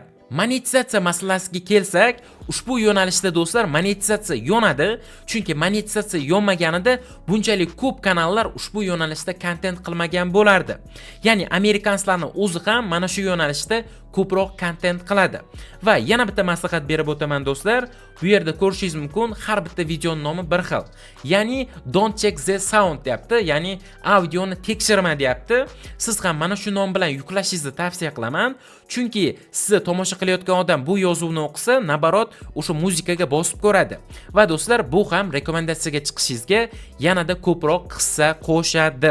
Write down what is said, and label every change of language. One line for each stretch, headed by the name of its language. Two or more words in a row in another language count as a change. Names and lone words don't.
Uzbek: Monetizatsiya masalasiga kelsak, ushbu yo'nalishda do'stlar monetizatsiya yonadi, chunki monetizatsiya yonmaganida bunchalik ko'p kanallar ushbu yo'nalishda kontent qilmagan bo'lardi. Ya'ni amerikanslarning o'zi ham mana shu yo'nalishda ko'proq kontent qiladi. Va yana bitta maslahat berib o'taman do'stlar, bu yerda ko'rishingiz mumkin, har bitta videoning nomi bir xil. Ya'ni
English: don't check the sound
Uzbek: deyapti, ya'ni audioni tekshirma deyapti. Siz ham mana shu nom bilan yuklashingizni tavsiya qilaman, chunki sizni tomosha qilayotgan odam bu yozuvni o'qisa, nabarot o'sha muzikaga bosib ko'radi. Va do'stlar, bu ham rekomendatsiyaga chiqishingizga yanada ko'proq hissa qo'shadi.